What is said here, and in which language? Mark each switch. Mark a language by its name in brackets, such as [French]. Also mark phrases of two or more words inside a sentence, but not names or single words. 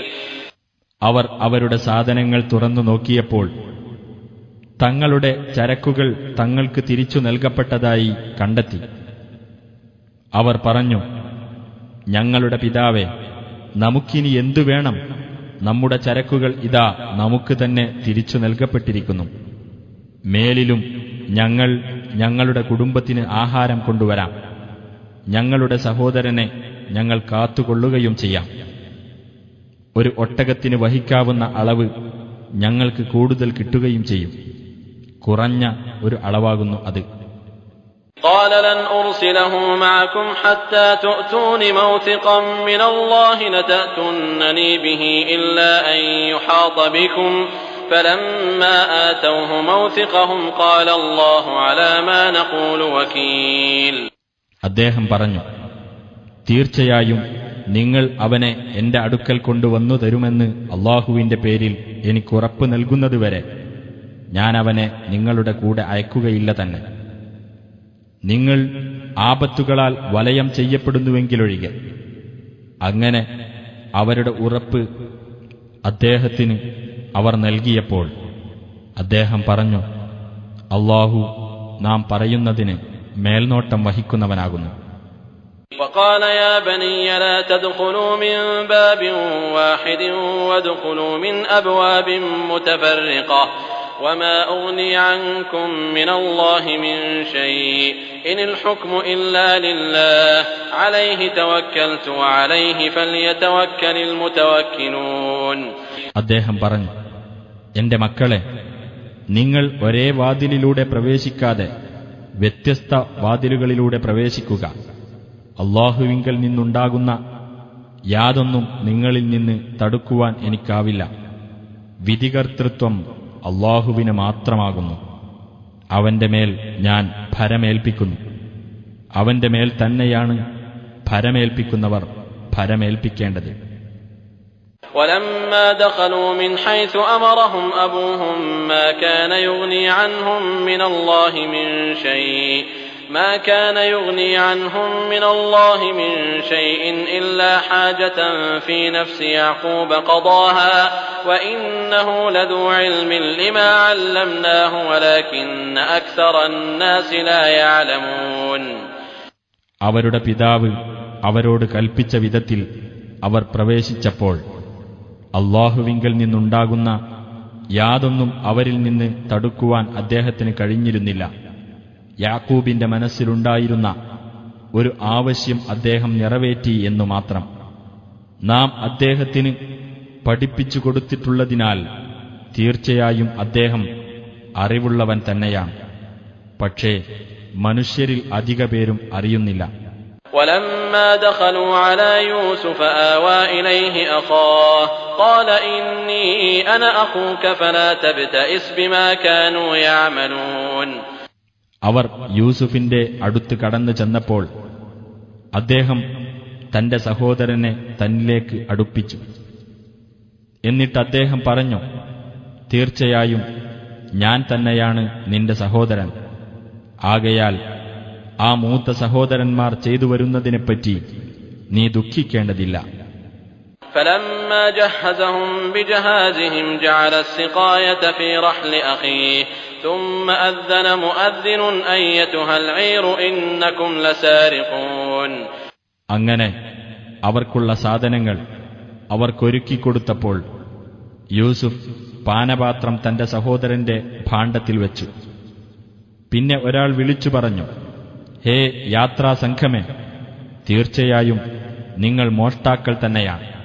[Malayalam] അവർ അവരുടെ സാധനങ്ങൾ തുറന്നു നോക്കിയപ്പോൾ തങ്ങളുടെ ചരക്കുകൾ തങ്ങൾക്ക് തിരിച്ചു നൽകപ്പെട്ടതായി കണ്ടെത്തി. അവർ പറഞ്ഞു, ഞങ്ങളുടെ പിതാവേ, നമുക്കിനി എന്തു വേണം? നമ്മുടെ ചരക്കുകൾ ഇതാ നമുക്ക് തന്നെ തിരിച്ചു നൽകപ്പെട്ടിരിക്കുന്നു. മേലിലും ഞങ്ങൾ ഞങ്ങളുടെ കുടുംബത്തിന് ആഹാരം കൊണ്ടുവരാം. ഞങ്ങളുടെ സഹോദരനെ ഞങ്ങൾ കാത്തുകൊള്ളുകയും ചെയ്യാം. ഒരു ഒട്ടകത്തിന് വഹിക്കാവുന്ന അളവ് ഞങ്ങൾക്ക് കൂടുതൽ കിട്ടുകയും ചെയ്യും. കുറഞ്ഞ ഒരു അളവാകുന്നു അത്. [Arabic] قال لن أرسله معكم حتى تؤتون موثقا من الله لتأتونني به إلا أن يحاط بكم فلما آتوه موثقهم قال الله على ما نقول وكيل. [Malayalam] അദ്ദേഹം പറഞ്ഞു, തീർച്ചയായും നിങ്ങൾ അവനെ എന്റെ അടുക്കൽ കൊണ്ടുവന്നു തരുമെന്ന് അല്ലാഹുവിന്റെ പേരിൽ എനിക്കുറപ്പ് നൽകുന്നതുവരെ ഞാൻ അവനെ നിങ്ങളുടെ കൂടെ അയക്കുകയില്ല തന്നെ. നിങ്ങൾ ആപത്തുകളാൽ വലയം ചെയ്യപ്പെടുന്നുവെങ്കിലൊഴികെ. അങ്ങനെ അവരുടെ ഉറപ്പ് അദ്ദേഹത്തിന് അവർ നൽകിയപ്പോൾ അദ്ദേഹം പറഞ്ഞു, അല്ലാഹു നാം പറയുന്നതിന് മേൽനോട്ടം വഹിക്കുന്നവനാകുന്നു. [Arabic] وقال يا بني لا تدخلوا من باب واحد وادخلوا من أبواب متفرقة وما أغني عنكم من الله من شيء إن الحكم إلا لله عليه توكلت وعليه فليتوكل المتوكلون. [Malayalam] അദ്ദേഹം പറഞ്ഞു, എന്റെ മക്കളെ, നിങ്ങൾ ഒരേ വാതിലിലൂടെ പ്രവേശിക്കാതെ വ്യത്യസ്ത വാതിലുകളിലൂടെ പ്രവേശിക്കുക. അല്ലാഹുവിങ്കൽ നിന്നുണ്ടാകുന്ന യാതൊന്നും നിങ്ങളിൽ നിന്ന് തടുക്കുവാൻ എനിക്കാവില്ല. വിധികർത്തൃത്വം അല്ലാഹുവിന് മാത്രമാകുന്നു. അവന്റെ മേൽ ഞാൻ ഭരമേൽപ്പിക്കുന്നു. അവന്റെ മേൽ തന്നെയാണ് ഭരമേൽപ്പിക്കുന്നവർ ഭരമേൽപ്പിക്കേണ്ടത്. [Arabic] ولما دخلوا من حيث أمرهم أبوهم ما كان يغني عنهم من الله من شيء إلا حاجة في نفس يعقوب قضاها وإنه لذو علم لما علمناه ولكن أكثر الناس لا يعلمون. [Malayalam] അവരുടെ പിതാവ് അവരോട് കൽപ്പിച്ച വിധത്തിൽ അവർ പ്രവേശിച്ചപ്പോൾ അല്ലാഹുവിങ്കൽ നിന്നുണ്ടാകുന്ന യാതൊന്നും അവരിൽ നിന്ന് തടുക്കുവാൻ അദ്ദേഹത്തിന് കഴിഞ്ഞിരുന്നില്ല. യാക്കൂബിന്റെ മനസ്സിലുണ്ടായിരുന്ന ഒരു ആവശ്യം അദ്ദേഹം നിറവേറ്റി എന്നു മാത്രം. നാം അദ്ദേഹത്തിന് പഠിപ്പിച്ചു കൊടുത്തിട്ടുള്ളതിനാൽ തീർച്ചയായും അദ്ദേഹം അറിവുള്ളവൻ തന്നെയാണ്. പക്ഷേ മനുഷ്യരിൽ അധിക പേരും അറിയുന്നില്ല. [Arabic] ولما دخلوا على يوسف آوى إليه أخاه قال إني أنا أخوك فلا تبتئس بما كانوا يعملون. [Malayalam] അവർ യൂസുഫിന്റെ അടുത്ത് കടന്നു ചെന്നപ്പോൾ അദ്ദേഹം തന്റെ സഹോദരനെ തന്നിലേക്ക് അടുപ്പിച്ചു. എന്നിട്ട് അദ്ദേഹം പറഞ്ഞു, തീർച്ചയായും ഞാൻ തന്നെയാണ് നിന്റെ സഹോദരൻ. ആകയാൽ ആ മൂത്ത സഹോദരന്മാർ ചെയ്തു വരുന്നതിനെപ്പറ്റി നീ ദുഃഖിക്കേണ്ടതില്ല. [Arabic] فلما جهزهم بجهازهم جعل السقاية في رحل أخيه ثم أذن مؤذن أيتها العير إنكم لسارقون. [Malayalam] അങ്ങനെ അവർക്കുള്ള സാധനങ്ങൾ അവർക്കൊരുക്കിക്കൊടുത്തപ്പോൾ യൂസുഫ് പാനപാത്രം തന്റെ സഹോദരന്റെ ഭാണ്ഡത്തിൽ വെച്ചു. പിന്നെ ഒരാൾ വിളിച്ചു പറഞ്ഞു, ഹേ യാത്രാസംഘമേ, തീർച്ചയായും നിങ്ങൾ മോഷ്ടാക്കൾ തന്നെയാണ്.